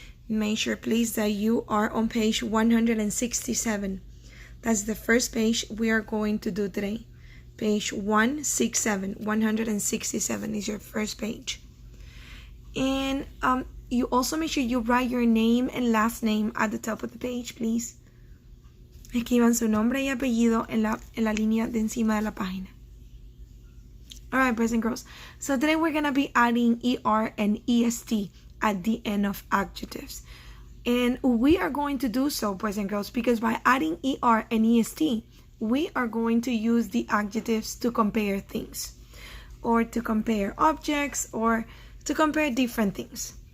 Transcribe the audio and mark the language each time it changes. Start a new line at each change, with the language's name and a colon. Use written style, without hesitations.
English: Make sure please that you are on page 167. That's the first page we are going to do today. Page 167 is your first page. And you also make sure you write your name and last name at the top of the page, please.
Spanish: Escriban su nombre y apellido en la línea de encima de la página.
English: Alright, boys and girls. So today we're going to be adding ER and EST at the end of adjectives. And we are going to do so, boys and girls, because by adding ER and EST, we are going to use the adjectives to compare things, or to compare objects, or to compare different things.